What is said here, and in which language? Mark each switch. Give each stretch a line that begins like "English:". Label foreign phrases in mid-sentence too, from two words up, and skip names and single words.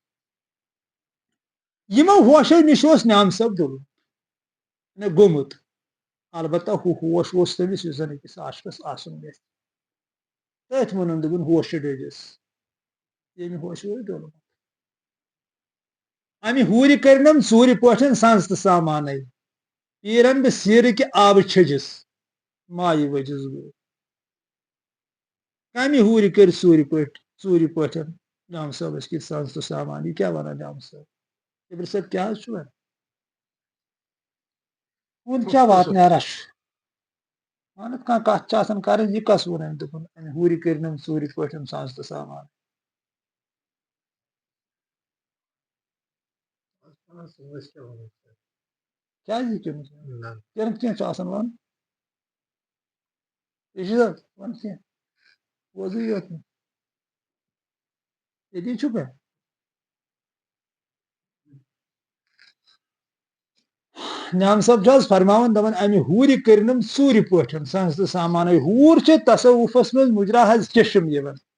Kashmiri: یِمو ہوشو نِش اوس نعام صٲب ڈوٚلمُت گوٚمُت البتہ ہُہ ہوش اوس تٔمِس یُس زن أکِس عاشقس آسُن گژھِ تٔتھۍ ووٚنُن دوٚپُن ہوشہٕ ڈٔجِس ییٚمہِ ہوشہٕ اوس ڈوٚلمُت امہِ ہوٗرِ کٔرنم ژوٗرِ پٲٹھۍ سنٛز تہٕ سامانے پیٖرن بہٕ سیٖرٕ کہِ آبہٕ چھٔجِس مایہِ ؤجِس بہٕ کمہِ ہوٗرِ کٔرۍ ژوٗرِ پٲٹھۍ جام صٲب
Urdu: اس کی
Kashmiri: سانس تو سامان یہ کیا ونان جام صٲب جبر صٲب کیا حظ چھُ ونان وۄنۍ کیٛاہ واتنیٛارا چھُ اہن کانٛہہ کتھ چھِ آسان کرٕنۍ یہِ کس ووٚن أمۍ دوٚپُن ہوٗرِ کٔرنم ژوٗرِ پٲٹھۍ سانس تہٕ سامان کیٛازِ یہِ کٔرمٕژ کٔرٕکھ کینٛہہ چھُ آسان ون رشیٖد ون کینٛہہ بوزٕے یوت نہٕ ییٚتی چھُکھا نعام صٲب چھُ حظ فرماوان دپان امہِ ہوٗرِ کٔرنم ژوٗرِ پٲٹھۍ سانس تہٕ سامانٕے ہوٗر چھِ تصوُفس منٛز مُجرا حظ چشم یِوان